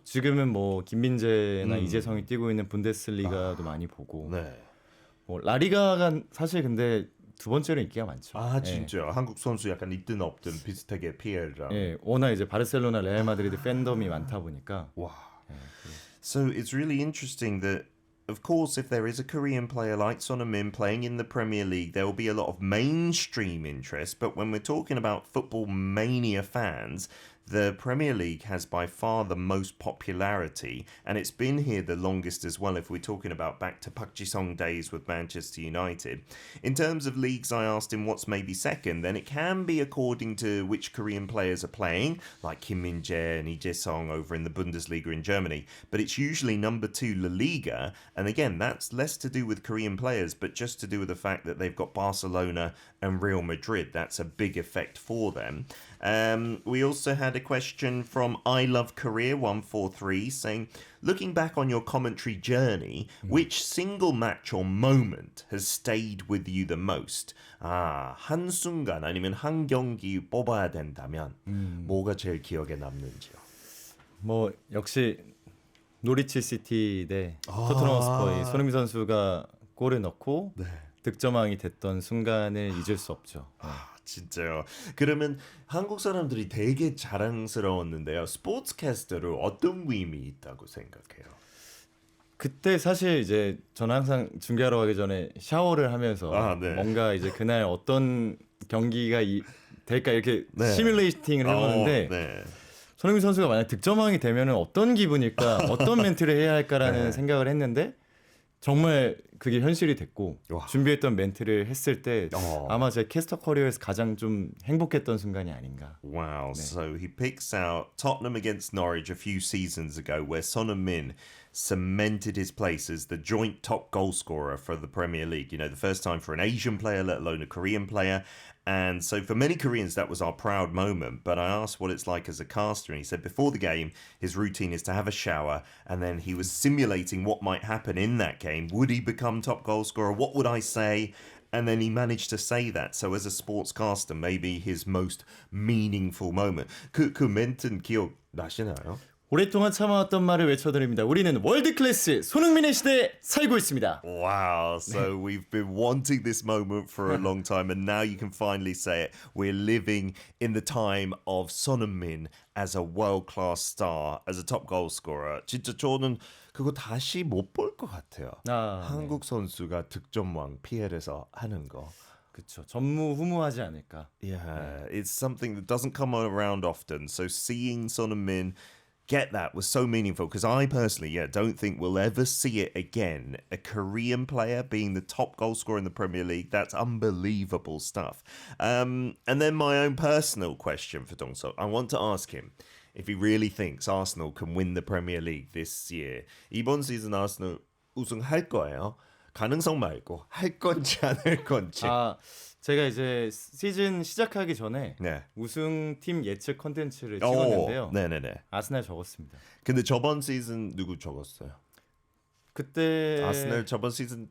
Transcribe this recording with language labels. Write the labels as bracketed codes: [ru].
[ko] 지금은 뭐 김민재나 이재성이 뛰고 있는 분데스리가도 많이 보고. 뭐 라리가가 사실 근데 두 번째로 인기가 많죠. 진짜요? 한국 선수 약간 있든 없든 비슷하게 PL이랑. 워낙 이제 바르셀로나, 레알 마드리드 팬덤이 많다 보니까. 와. [en] So it's really interesting that of course if there is a Korean player like Son Heung-min playing in the Premier League there will be a lot of mainstream interest, but when we're talking about football mania fans, the Premier League has by far the most popularity, and it's been here the longest as well if we're talking about back to Park Ji-sung days with Manchester United. In terms of leagues, I asked him what's maybe second, then it can be according to which Korean players are playing, like Kim Min-jae and Lee Jae-sung over in the Bundesliga in Germany, but it's usually number 2 La Liga, and again, that's less to do with Korean players, but just to do with the fact that they've got Barcelona and Real Madrid. That's a big effect for them. We also had a question from I Love Korea 143 saying, looking back on your commentary journey, which single match or moment has stayed with you the most? [ko] 한순간 아니면 한 경기 뽑아야 된다면 뭐가 제일 기억에 남는지요? 뭐 역시 노리치 시티 대 토트넘 허스퍼의 손흥민 선수가 골을 넣고 득점왕이 됐던 순간을 잊을 수 없죠. 진짜요. 그러면 한국 사람들이 되게 자랑스러웠는데요. 스포츠캐스터로 어떤 의미 있다고 생각해요? 그때 사실 이제 저는 항상 중계하러 가기 전에 샤워를 하면서 뭔가 이제 그날 어떤 경기가 될까 이렇게 시뮬레이팅을 해보는데 손흥민 선수가 만약 득점왕이 되면 어떤 기분일까, 어떤 멘트를 해야 할까라는 생각을 했는데 정말 그게 현실이 됐고 준비했던 멘트를 했을 때 아마 제 캐스터 커리어에서 가장 좀 행복했던 순간이 아닌가. [en] Wow. So he picks out Tottenham against Norwich a few seasons ago where Son Heung-min cemented his place as the joint top goal scorer for the Premier League. You know, the first time for an Asian player, let alone a Korean player. And so for many Koreans, that was our proud moment. But I asked what it's like as a caster, and he said before the game, his routine is to have a shower, and then he was simulating what might happen in that game. Would he become top goal scorer? What would I say? And then he managed to say that. So as a sportscaster, maybe his most meaningful moment. [ko] 그 멘트는 기억나시나요? 오랫동안 참아왔던 말을 외쳐드립니다. 우리는 월드 클래스 손흥민의 시대에 살고 있습니다. [en] Wow, so we've been wanting this moment for a long time and now you can finally say it. We're living in the time of Son Heung-min as a world-class star, as a top goal scorer. [ko] 진짜 저는 그거 다시 못 볼 것 같아요. 한국 선수가 득점왕 PL에서 하는 거. 그렇죠. 전무후무하지 않을까. [en] Yeah, it's something that doesn't come around often. So seeing Son Heung-min get that was so meaningful because I personally, don't think we'll ever see it again. A Korean player being the top goal scorer in the Premier League, that's unbelievable stuff. And then my own personal question for Dong-seok. I want to ask him if he really thinks Arsenal can win the Premier League this year. [ko] 이번 시즌 아스널 우승할 거예요. 가능성 말고 할 건지 안 할 건지. 제가 이제 시즌 시작하기 전에 네. 우승팀 예측 컨텐츠를 오, 찍었는데요. 네네네. 아스날 적었습니다. 근데 저번 시즌 누구 적었어요? 그때 아스날 저번 시즌